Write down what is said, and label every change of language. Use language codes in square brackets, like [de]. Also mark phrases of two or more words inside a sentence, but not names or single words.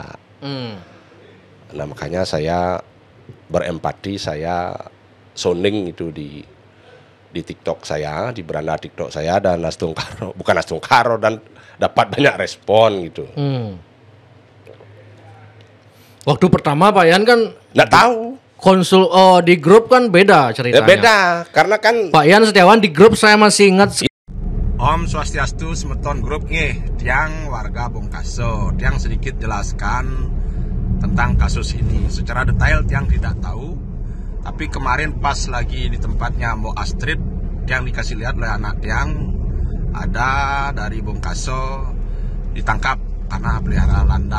[id] Nah, makanya saya berempati, saya sounding itu di TikTok saya, di beranda TikTok saya, dan bukan Nastung Karo, dan dapat banyak respon gitu. Waktu pertama Pak Yan kan Nggak tahu. konsul di grup kan beda ceritanya. Ya beda, karena kan Pak Yan Setiawan di grup saya masih ingat. [ban] Om Swastiastu Semeton [id] Grup nih, tiang warga Bongkaso, tiang sedikit jelaskan tentang kasus ini. Secara detail tiang tidak tahu, tapi kemarin pas lagi di tempatnya Mbok Astrid, tiang dikasih lihat oleh anak tiang, ada dari Bongkaso ditangkap karena pelihara landak.